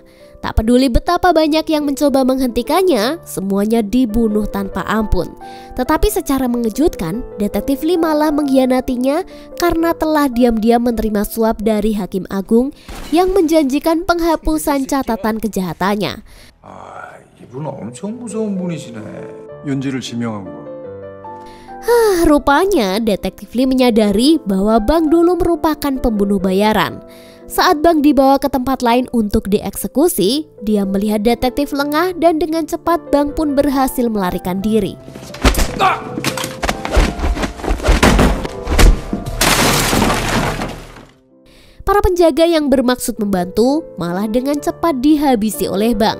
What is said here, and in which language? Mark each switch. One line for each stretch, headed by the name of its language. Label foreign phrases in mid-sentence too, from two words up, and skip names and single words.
Indonesian: Tak peduli betapa banyak yang mencoba menghentikannya, semuanya dibunuh tanpa ampun. Tetapi secara mengejutkan, Detektif Lee malah mengkhianatinya karena telah diam-diam menerima suap dari Hakim Agung yang menjanjikan penghapusan catatan kejahatannya.
Korean: 이분 엄청 무서운 분이시네. 윤지를 지명한 거.
Indonesian: Rupanya Detektif Lee menyadari bahwa Bang dulu merupakan pembunuh bayaran. Saat Bang dibawa ke tempat lain untuk dieksekusi, dia melihat detektif lengah dan dengan cepat Bang pun berhasil melarikan diri. Para penjaga yang bermaksud membantu malah dengan cepat dihabisi oleh Bang.